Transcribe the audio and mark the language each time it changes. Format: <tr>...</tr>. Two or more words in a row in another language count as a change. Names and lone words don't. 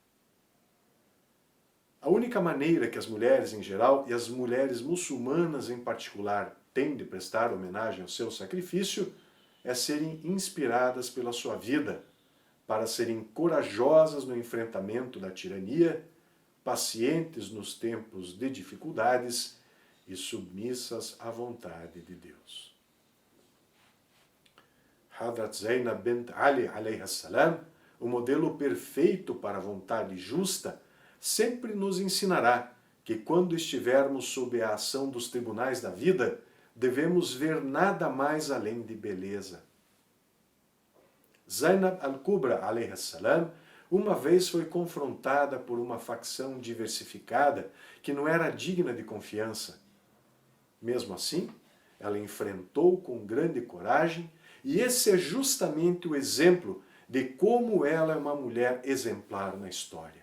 <pt>A única maneira que as mulheres em geral e as mulheres muçulmanas em particular têm de prestar homenagem ao seu sacrifício é serem inspiradas pela sua vida, para serem corajosas no enfrentamento da tirania, pacientes nos tempos de dificuldades e submissas à vontade de Deus. Hadrat Zainab bint Ali a.s., o modelo perfeito para a vontade justa, sempre nos ensinará que quando estivermos sob a ação dos tribunais da vida, devemos ver nada mais além de beleza. Zainab al-Kubra a.s. uma vez foi confrontada por uma facção diversificada que não era digna de confiança. Mesmo assim, ela enfrentou com grande coragem, e esse é justamente o exemplo de como ela é uma mulher exemplar na história.</pt>